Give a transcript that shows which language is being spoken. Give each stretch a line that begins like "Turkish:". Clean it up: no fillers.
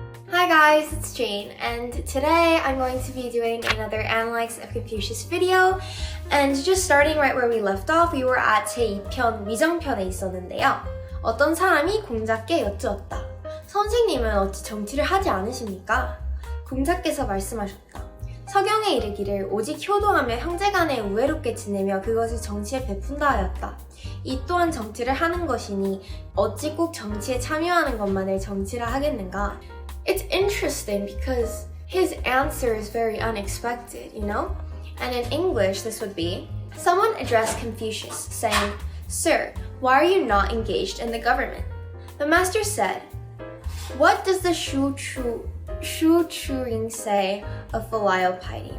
English: Hi guys, it's Jane, and today I'm going to be doing another Analects of Confucius video. And just starting right where we left off, we were at
Korean: 제2편 위정편에 있었는데요. 어떤 사람이 공자께 여쭈었다. 선생님은 어찌 정치를 하지 않으십니까? 공자께서 말씀하셨다. 서경에 이르기를 오직 효도하며 형제간에 우애롭게 지내며 그것을 정치에 베푼다 하였다. 이 또한 정치를 하는 것이니 어찌 꼭 정치에 참여하는 것만을 정치라 하겠는가?
English: It's interesting because his answer is very unexpected, you know? And in English, this would be, someone addressed Confucius, saying, Sir, why are you not engaged in the government? The master said, What does the Shu Churing say of filial piety?